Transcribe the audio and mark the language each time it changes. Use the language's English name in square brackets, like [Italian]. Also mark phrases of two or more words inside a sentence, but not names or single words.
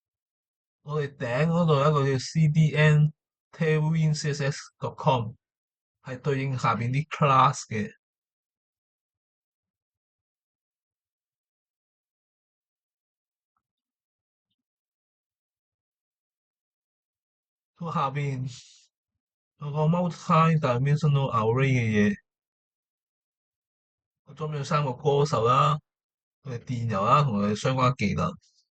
[Cantonese] 我哋頂嗰度有一個叫 CDN Tailwind CSS.com。係對應下邊啲 class 嘅。佢下邊有個 [English] multi-dimensional array [Cantonese] 嘅嘢，佢裝咗三個歌手啦，佢哋電郵啦，同佢哋相關技能。